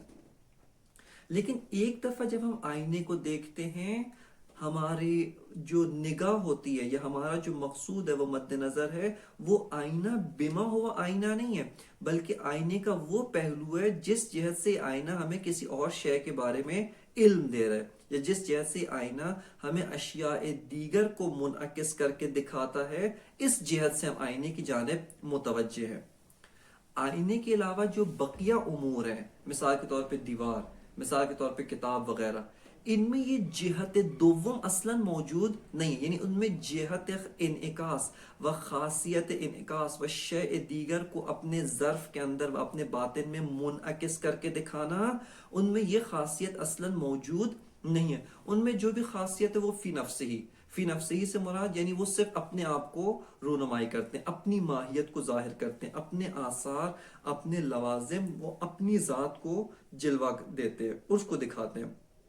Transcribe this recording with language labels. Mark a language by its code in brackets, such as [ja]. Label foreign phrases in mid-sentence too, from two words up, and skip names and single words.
[ur] لیکن ایک دفعہ جب ہم آئینے کو دیکھتے ہیں، ہماری جو نگاہ ہوتی ہے یا ہمارا جو مقصود ہے وہ مد نظر ہے، وہ آئینہ بما ہوا آئینہ نہیں ہے، بلکہ آئینے کا وہ پہلو ہے جس جہت سے آئینہ ہمیں کسی اور شے کے بارے میں علم دے رہا ہے، یا جس جہت سے آئینہ ہمیں اشیاء دیگر کو منعکس کر کے دکھاتا ہے، اس جہت سے ہم آئینے کی جانب متوجہ ہیں۔ آئینے کے علاوہ جو بقیہ امور ہیں، مثال کے طور پہ دیوار، مثال کے طور پہ کتاب وغیرہ، ان میں یہ جہت دوم اصلاً موجود نہیں، یعنی ان میں جہت انعکاس و خاصیت انعکاس و شیء دیگر کو اپنے ظرف کے اندر و اپنے باطن میں منعکس کر کے دکھانا، ان میں یہ خاصیت اصلاً موجود نہیں ہے۔ ان میں جو بھی خاصیت ہے وہ فی نفس ہی سے مراد یعنی وہ صرف اپنے آپ کو رونمائی کرتے ہیں، اپنی ماہیت کو ظاہر کرتے ہیں، اپنے آثار، اپنے لوازم، وہ اپنی ذات کو جلوہ دیتے ہیں، اس کو دکھاتے ہیں۔